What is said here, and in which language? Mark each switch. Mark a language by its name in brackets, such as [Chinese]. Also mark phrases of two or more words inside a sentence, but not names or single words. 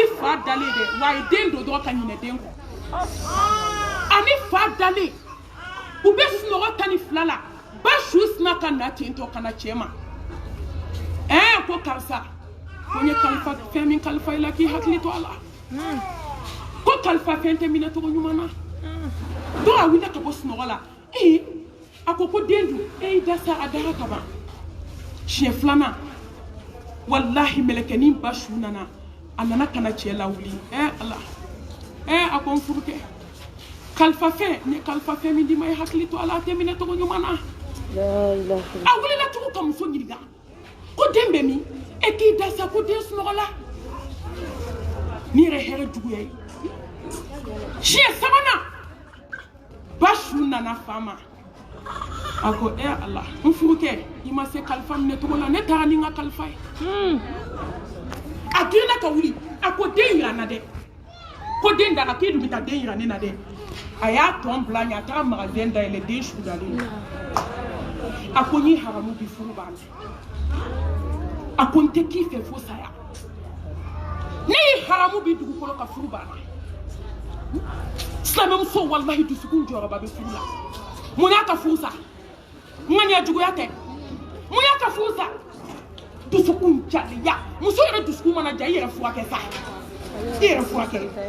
[Bambara] fa dalen dɛ wa a ye den don dɔrɔn ka ɲinɛ den kɔ ani fa dalen u bɛ sunɔgɔ 12 la ba su sina ka na ten tɔ ka na cɛ ma ko karisa ko n ye kalifa fɛn min kalifa i la k'i hakili to a la ko kalifa fɛn tɛ minɛ cogo ɲuman na dɔw a wulila ka bɔ sunɔgɔ la a ko den dun i da sa a dara ka ban siɲɛ 2nan wallahi mɛlɛkɛnin ba su nana a nana ka na cɛ lawuli ala a ko n furukɛ kalifa fɛn ne kalifa fɛn min di ma i hakili to a la a tɛ minɛ cogo ɲuman na a wulila tugu ka muso ɲininka ko den bɛ min k'i da sa ko den sunɔgɔla ni yɛrɛ hɛrɛ juguya ye siɲɛ 3nan ba su nana fa ma a ko ala n furukɛ i ma se kalifa minɛ cogo la ne taara ni n ka kalifa ye a girinna ka wuli a ko den yira n na dɛ ko den dara k'i dun bɛ taa den yira ne na dɛ a y'a tɔn bila ɲɛ a taara magasin dayɛlɛ den su dalen a ko n ye haramu bi furu b'a la a ko n tɛ k'i fɛ fo saya ne ye haramu bi dugukolo ka furu b'a la silamɛmuso wallahi dusukun jɔyɔrɔba bɛ furu la mun y'a ka furu sa ŋaniya juguya tɛ mun y'a ka furu sa dusukun jaliya muso yɛrɛ dusukun mana ja i yɛrɛ furakɛ sa i yɛrɛ furakɛ